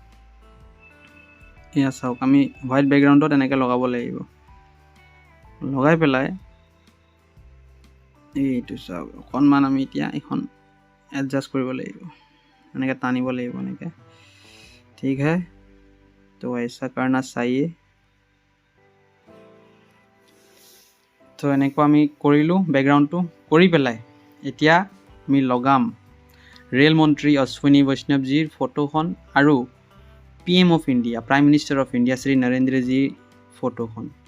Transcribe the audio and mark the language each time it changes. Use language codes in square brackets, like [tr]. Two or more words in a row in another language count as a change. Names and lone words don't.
[as] এয়া চাওক, আমি [en] white backgroundত [as] এনেকৈ লগাব লাগিব, লগাই পেলাই এইটো চাওক অকণমান আমি এতিয়া এইখন এডজাষ্ট কৰিব লাগিব, এনেকৈ টানিব লাগিব এনেকৈ, [hi] ठीक है। তো ऐसा करना चाहिए। [as] তো এনেকুৱা আমি কৰিলোঁ বেকগ্ৰাউণ্ডটো, কৰি পেলাই এতিয়া আমি লগাম ৰেল মন্ত্ৰী অশ্বিনী বৈষ্ণৱজীৰ ফটোখন আৰু [en] PM of India Prime Minister of India [as] শ্ৰী নৰেন্দ্ৰজীৰ ফটোখন।